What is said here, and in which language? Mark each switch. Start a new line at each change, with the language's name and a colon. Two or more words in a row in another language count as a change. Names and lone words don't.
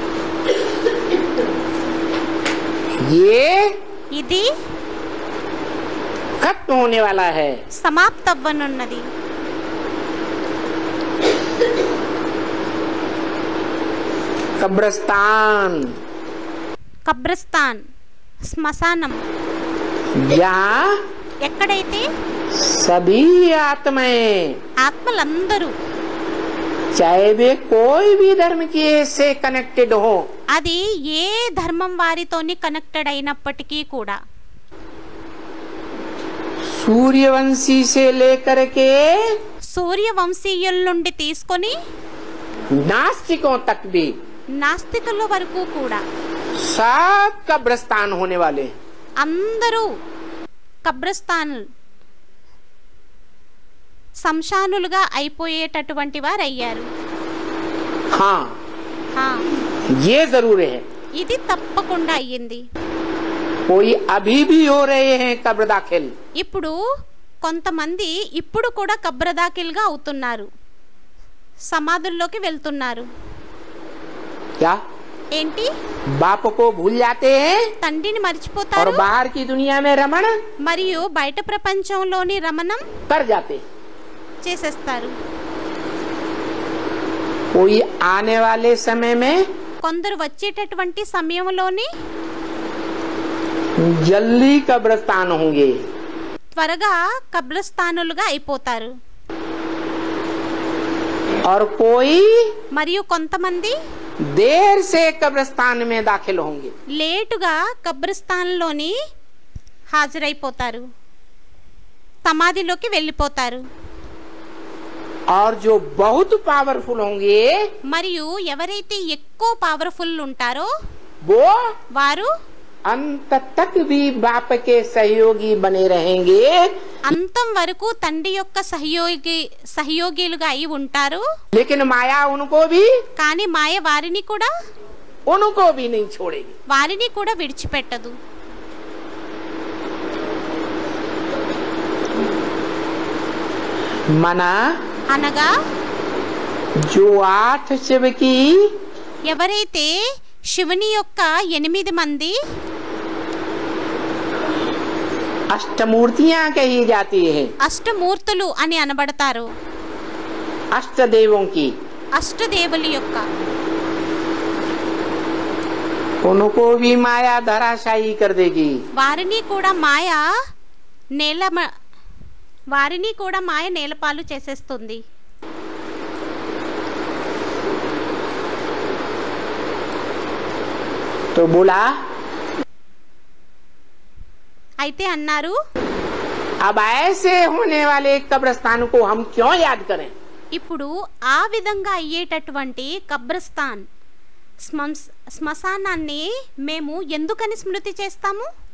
Hindi: ये
Telugu: ఇది
Hindi: खत्म होने वाला है।
Telugu: సమాప్తవ్వనున్నది.
Hindi: कब्रिस्तान
Telugu: కబ్రస్థాన్ శ్మశానం,
Hindi: जहाँ
Telugu: ఎక్కడైతే
Hindi: सभी आत्माएं,
Telugu: ఆత్మలందరూ
Hindi: चाहे वे कोई भी धर्म की से कनेक्टेड हो,
Telugu: అది ఏ ధర్మం వారితోని కనెక్టెడ్ అయినప్పటికీ కూడా,
Hindi: सूर्यवंशी से लेकर के
Telugu: సూర్యవంశీయుల నుండి తీసుకొని
Hindi: नास्तिकों तक भी
Telugu: నాస్తికుల వరకు కూడా
Hindi: सब कब्रिस्तान होने वाले हैं।
Telugu: అందరూ కబ్రస్థాన్ సంశానులుగా అయిపోయేటటువంటి వారు అయ్యారు.
Hindi: हाँ
Telugu: హా,
Hindi: ये जरूर है।
Telugu: ఇది తప్పకుండా అయ్యింది.
Hindi: कोई अभी भी हो रहे हैं कब्र दाखिल।
Telugu: ఇప్పుడు కొంతమంది ఇప్పుడు కూడా కబ్రదాకిల్గా అవుతున్నారు, సమాధుల్లోకి వెళ్తున్నారు.
Hindi: क्या
Telugu: ఏంటి?
Hindi: बाप को भूल जाते हैं
Telugu: తండ్రిని
Hindi: और
Telugu: మర్చిపోతారు
Hindi: बाहर की दुनिया में रमण
Telugu: మరియు బయట ప్రపంచంలోని రమణం
Hindi: कर जाते।
Telugu: చేసేస్తారు.
Hindi: कोई आने वाले समय में
Telugu: కొందరు వచ్చేటటువంటి సమయంలోని
Hindi: जल्दी कब्रिस्तान होंगे।
Telugu: త్వరగా కబ్రస్థానులుగా అయిపోతారు.
Hindi: और कोई
Telugu: మరియు కొంతమంది
Hindi: देर से कब्रिस्तान में दाखिल होंगे।
Telugu: లేటుగా కబ్రస్థాన్లోని హాజరైపోతారు, సమాధిలోకి వెళ్ళిపోతారు.
Hindi: और जो बहुत पावरफुल होंगे
Telugu: మరియు ఎవరైతే ఎక్కువ పవర్ఫుల్ ఉంటారో
Hindi: वो
Telugu: వారు
Hindi: अंत तक भी बाप के सहयोगी बने रहेंगे।
Telugu: అంతం వరకు తండ్రి యొక్క సహయోగిలుగా అయి ఉంటారు.
Hindi: लेकिन माया उनको भी
Telugu: కానీ మాయ వారిని కూడా
Hindi: नहीं छोड़ेगी।
Telugu: వారిని కూడా విడిచిపెట్టదు.
Hindi: मना
Telugu: అనగా
Hindi: जो 8 शिव की
Telugu: ఎవరైతే శివుని యొక్క 8 మంది
Hindi: अष्टमूर्तियां कही जाती है,
Telugu: అష్టమూర్తులు అని అనబడతారు.
Hindi: अष्टदेवों की।
Telugu: అష్టదేవుల యొక్క
Hindi: उनको भी माया धराशायी कर देगी।
Telugu: వారిని కూడా మాయ నేలపాలు చేసేస్తుంది.
Hindi: तो बोला
Telugu: అయితే అన్నారు,
Hindi: अब ऐसे होने वाले कब्रिस्तान को हम क्यों याद करें?
Telugu: ఇప్పుడు ఆ విధంగా అయ్యేటటువంటి కబ్రస్థాన్ శ్మశానాన్ని మేము ఎందుకని స్మృతి చేస్తాము?